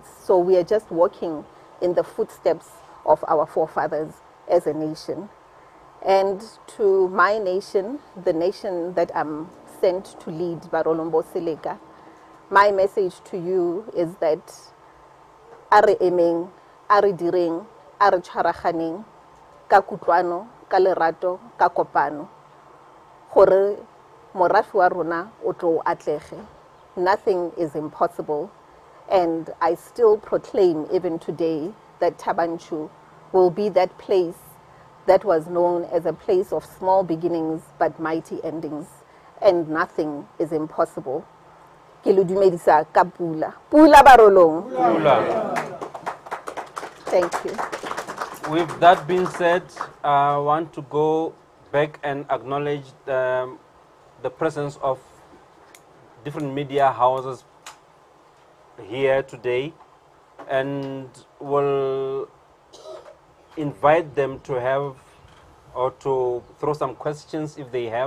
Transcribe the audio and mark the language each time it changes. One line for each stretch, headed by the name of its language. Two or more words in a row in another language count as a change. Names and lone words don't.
English: So we are just walking in the footsteps of our forefathers as a nation. And to my nation, the nation that I'm sent to lead, Barolong Boo Seleka, my message to you is that
Tswana: are emeng, are direng, are tshwaraganeng, ka kutlwano, ka lerato, ka kopano, gore morafe wa rona o tlo atlege.
English: Nothing is impossible, and I still proclaim even today that Thaba Nchu will be that place that was known as a place of small beginnings but mighty endings, and nothing is impossible.
Tswana: Ke le dumedisa ka pula. Pula Barolong. Pula.
English: Thank you. With that being said, I want to go back and acknowledge the presence of different media houses here today, and will invite them to have or to throw some questions if they have.